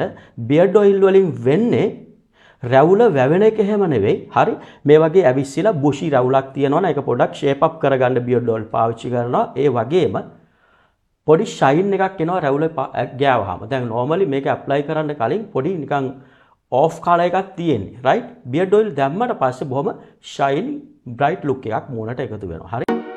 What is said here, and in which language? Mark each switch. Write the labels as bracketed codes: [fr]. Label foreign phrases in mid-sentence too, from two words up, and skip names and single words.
[en] beard oil [si] වලින් වෙන්නේ රැවුල වැවෙන එක එහෙම නෙවෙයි. හරි මේ වගේ ඇවිස්සලා බුෂි රැවුලක් තියෙනවනේ ඒක පොඩක් [en] shape up [si] කරගන්න [en] beard oil [si] පාවිච්චි කරනවා. ඒ වගේම පොඩි ෂයින් එකක් එනවා රැවුල ගෑවහම. දැන් normally මේක ඇප්ලයි කරන්න කලින් පොඩි නිකන් [en] off color [si] එකක් තියෙන්නේ [en] right beard oil [si] දැම්මට පස්සේ බොහොම [en] shiny bright look [si] එකක් මූණට එකතු වෙනවා. හරි